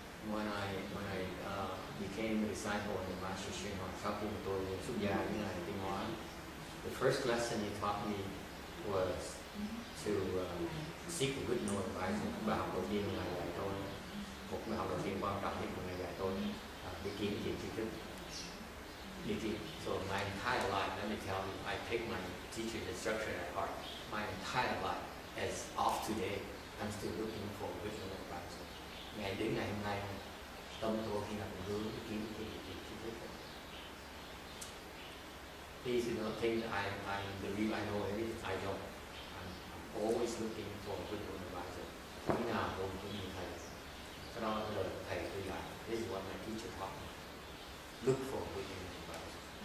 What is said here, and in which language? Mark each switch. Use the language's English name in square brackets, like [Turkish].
[English] When I became a disciple of the Master Srinivas, [Vietnamese] sau khi tôi xuất gia với ngài Tinh Hóa, [English] the first lesson he taught me was to seek a good knowing advisor. [Vietnamese] Bài học đầu tiên ngài dạy tôi, một bài học đầu tiên quan trọng nhất của ngài dạy tôi, đi kiếm tìm tri thức. Đi tìm. [English] So my entire life, let me tell you, I take my teacher's instruction at heart. My entire life, as of today, I'm still looking for a good knowing advisor. [Vietnamese] Ngày đến ngày hôm nay, tâm tôi khi nào cũng hướng đi kiếm tri thức. [English] Please do not think that I believe I know everything. I don't. I'm always looking for a good knowing advisor. [Vietnamese] Khi nào tôi cũng như thầy. Cái đó là lời thầy tôi dạy. [English] This is what my teacher taught me. Look for a good knowing advisor.